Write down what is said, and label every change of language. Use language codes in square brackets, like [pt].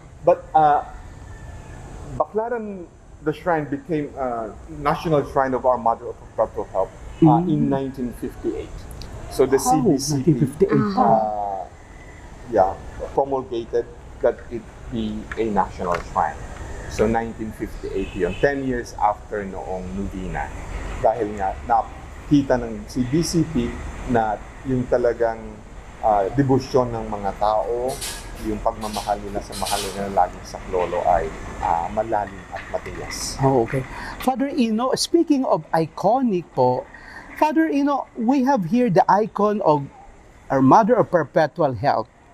[en] But Baclaran, the shrine became a national shrine of our Mother of Perpetual Help in 1958. So the CBCP 1958 promulgated that it be a national shrine. [tl] So 1958 yun, [en] 10 years after [tl] noong Novena. Dahil nga nakita ng CBCP na yung talagang debosyon ng mga tao, yung pagmamahal nila sa mahal nila laging sa lolo ay malalim at matigas. [en] Oh, okay. Father Ino, speaking of iconic po, Father Ino, we have here the icon of our Mother of Perpetual Help.